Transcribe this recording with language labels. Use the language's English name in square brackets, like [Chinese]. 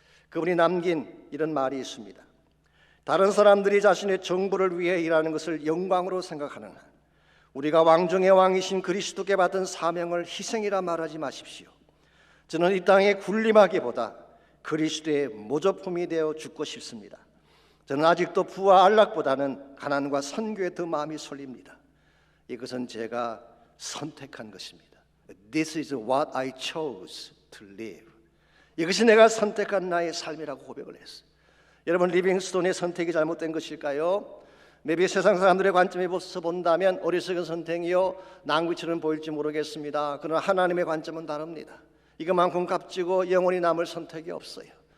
[Korean] 그분이 남긴 이런 말이 있습니다. 다른 사람들이 자신의 정부를 위해 일하는 것을 영광으로 생각하는 한 우리가 왕 중의 왕이신 그리스도께 받은 사명을 희생이라 말하지 마십시오. 저는 이 땅에 군림하기보다 그리스도의 모조품이 되어 죽고 싶습니다. 저는 아직도 부와 안락보다는 가난과 선교에 더 마음이 설립니다. 이것은 제가 선택한 것입니다. [English] This is what I chose to live. [Korean] 이것이 내가 선택한 나의 삶이라고 고백을 했어요. 여러분, 리빙스톤의 선택이 잘못된 것일까요? maybe 세상 사람들의 관점에서 본다면 어리석은 선택이요 낭비처럼 보일지 모르겠습니다. 그러나 하나님의 관점은 다릅니다. 이것만큼 값지고 영원히 남을 선택이 없어요.